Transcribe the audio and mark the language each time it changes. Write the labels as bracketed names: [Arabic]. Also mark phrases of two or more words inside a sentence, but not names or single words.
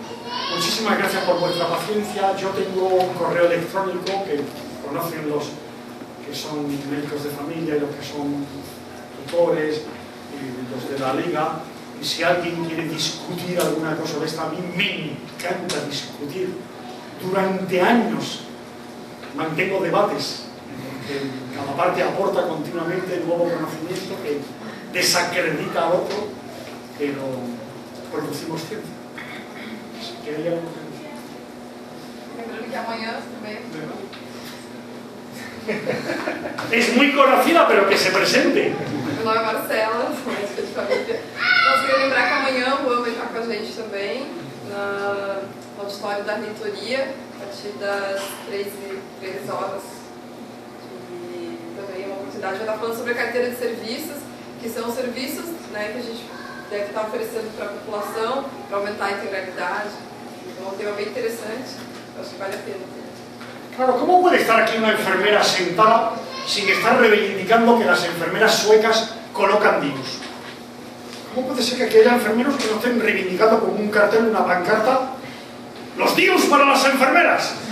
[Spanish] Muchísimas gracias por vuestra paciencia. Yo tengo un correo electrónico que conocen los que son médicos de familia y los que son tutores y los de la liga, y si alguien quiere discutir alguna cosa de esta, a mí me encanta discutir. Durante años mantengo debates en que cada parte aporta continuamente nuevo conocimiento que desacredita al otro, pero producimos ciencia. Así que hay algo que... [Portuguese] Lembrando que amanhã também. [Spanish] Es muy conocida, pero que se presente. [Portuguese] Meu nome é Marcela, sou médica de família. Nós queria lembrar que amanhã o Juan vai estar com a gente também no auditório da reitoria, a partir das 13 horas. E também é uma oportunidade de estar falando sobre a carteira de serviços, que são serviços, né, que a gente deve estar oferecendo para a população, para aumentar a integralidade. Então é um tema bem interessante, eu acho que vale a pena. [Spanish] Claro, ¿cómo puede estar aquí una enfermera sentada sin estar reivindicando que las enfermeras suecas colocan DIUs? ¿Cómo puede ser que aquí haya enfermeros que no estén reivindicando con un cartel, una pancarta, los DIUs para las enfermeras?